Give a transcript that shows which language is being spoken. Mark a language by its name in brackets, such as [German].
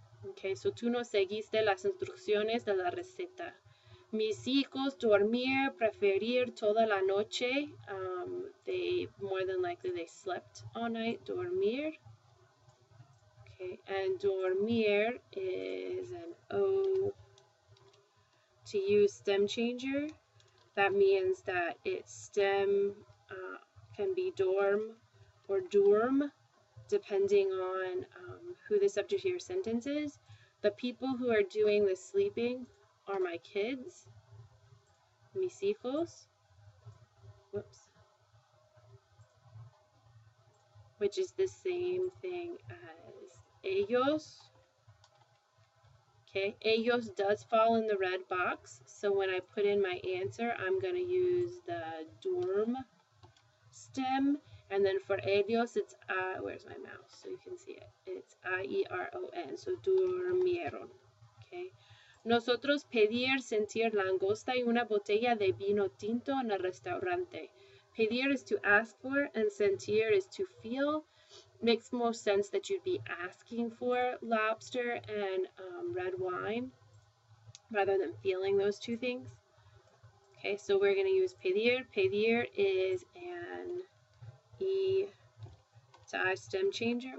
[Spanish] Okay, so tú no seguiste las instrucciones de la receta. Mis hijos dormir, preferir toda la noche. [English] They, more than likely, they slept all night, dormir. Okay, and dormir is an O to use stem changer. That means that its stem can be dorm or dorm, depending on who the subject of your sentence is. The people who are doing the sleeping are my kids, [Spanish] mis hijos, [English] whoops, which is the same thing as ellos. Okay, ellos does fall in the red box. So when I put in my answer, I'm going to use the dorm stem. And then for ellos, it's where's my mouse? So you can see it. It's I-E-R-O-N. So durmieron. Okay. [Spanish] Nosotros pedir, sentir langosta y una botella de vino tinto en el restaurante. [English] Pedir is to ask for, and sentir is to feel. Makes more sense that you'd be asking for lobster and red wine rather than feeling those two things. Okay, so we're going to use pedir. Pedir is an E to I stem changer.